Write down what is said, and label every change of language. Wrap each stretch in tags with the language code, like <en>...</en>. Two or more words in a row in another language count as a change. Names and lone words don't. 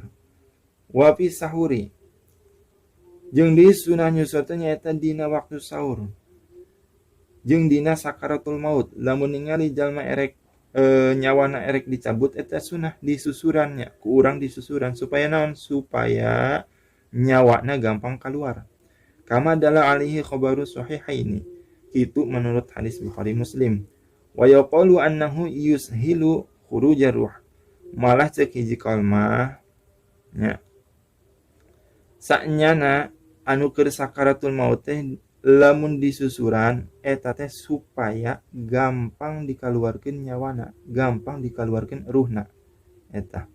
<ar>وفي السحور</ar> <su>jeung di sunah nyusur teh nyaeta dina waktu sahur. Jeung dina sakaratul maut lamun ningali jalma erek nyawana erek dicabut eta sunah disusurannya ku urang disusuran supaya naon supaya nyawana gampang keluar.</su> <ar>كما دل عليه خبر الصحيحين</ar> <id>itu menurut hadis</id> <ar>Bukhari Muslim. ويقال إنه يسهل خروج الروح.</ar> <su>Malah cek hiji kaul mah nya saknyana anu keur sakaratul maut teh lamun disusuran eta teh supaya gampang dikaluarkeun nyawana, gampang dikaluarkeun ruhna eta.</su>